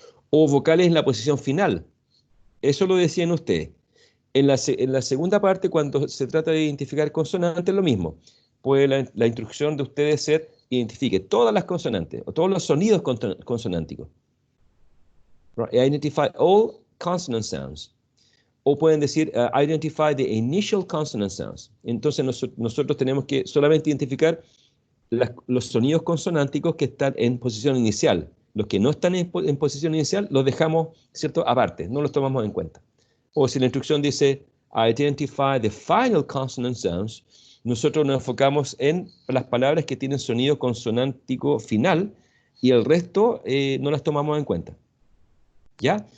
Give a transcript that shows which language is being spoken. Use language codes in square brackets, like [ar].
[es] O vocales en la posición final. Eso lo decían ustedes. En la segunda parte, cuando se trata de identificar consonantes, lo mismo. Puede la instrucción de ustedes ser, identifique todas las consonantes o todos los sonidos consonánticos. [en] Right? Identify all consonant sounds. [es] O pueden decir, [en] identify the initial consonant sounds. [es] Entonces nosotros tenemos que solamente identificar los sonidos consonánticos que están en posición inicial. Los que no están en posición inicial los dejamos, ¿cierto?, aparte, no los tomamos en cuenta. O si la instrucción dice, [en] identify the final consonant sounds, [es] nosotros nos enfocamos en las palabras que tienen sonido consonántico final y el resto no las tomamos en cuenta. ¿Ya?